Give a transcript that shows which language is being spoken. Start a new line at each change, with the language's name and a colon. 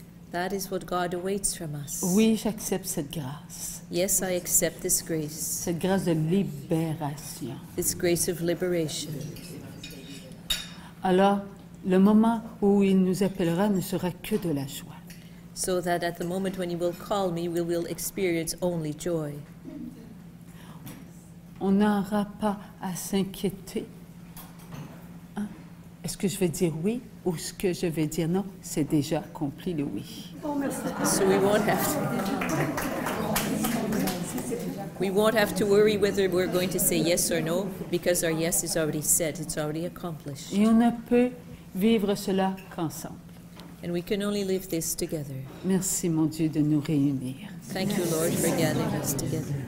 English: That is what God awaits from us.
French: Oui, j'accepte cette grâce.
English: Yes, I accept this grace,
French: Cette grâce de libération.
English: this grace of liberation.
French: Alors, le moment où il nous appellera ne sera que de la joie.
English: So that at the moment when he will call me, we will experience only joy.
French: On n'aura pas à s'inquiéter. Hein? Est-ce que je vais dire oui ou est-ce que je vais dire non? C'est déjà accompli le oui.
English: So we won't have to worry whether we're going to say yes or no, because our yes is already said, it's already accomplished.
French: Et on ne peut vivre cela qu'ensemble.
English: And we can only live this together.
French: Merci, mon Dieu, de nous réunir.
English: Thank you, Lord, for gathering us together.